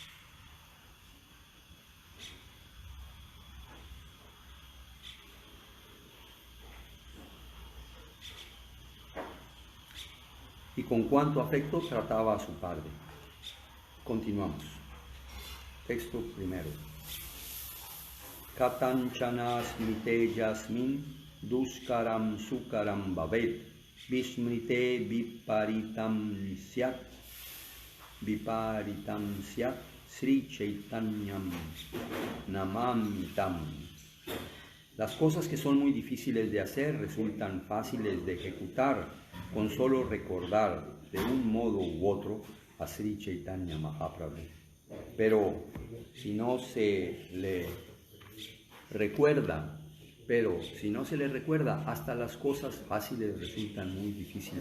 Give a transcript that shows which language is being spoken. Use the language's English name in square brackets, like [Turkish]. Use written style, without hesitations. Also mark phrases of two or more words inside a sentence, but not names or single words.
[Spanish] Y con cuánto afecto trataba a su padre. Continuamos. Texto primero. [Sanskrit] कतञ्चन स्मृते यस्मिन् दुष्करम् सुकरम् भवेत् विस्मृते विपरीतम् स्यात् श्री चैतन्यम् नमामितम्. [Spanish] Las cosas que son muy difíciles de hacer resultan fáciles de ejecutar con solo recordar de un modo u otro a Sri Chaitanya Mahaprabhu. Pero si no se le recuerda, hasta las cosas fáciles resultan muy difíciles.